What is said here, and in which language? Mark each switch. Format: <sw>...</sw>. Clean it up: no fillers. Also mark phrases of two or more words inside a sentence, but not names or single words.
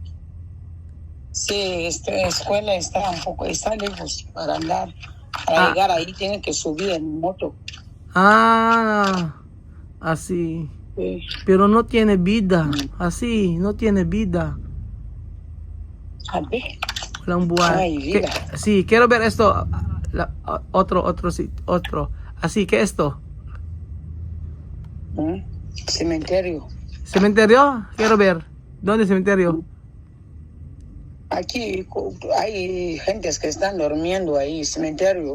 <es>Sí, esta escuela está un poco, está lejos para andar. Para llegar ahí tiene que subir en moto. Así. Sí. Pero no tiene vida. Así, no tiene vida. A ver.</es> <tl>Walang buhay.</tl> <es>Ay, vida. Sí, quiero ver esto. Otro. Así, ¿qué es esto? Cementerio. ¿Cementerio? Quiero ver. ¿Dónde es cementerio? Aquí hay gentes que están durmiendo ahí, cementerio.</es>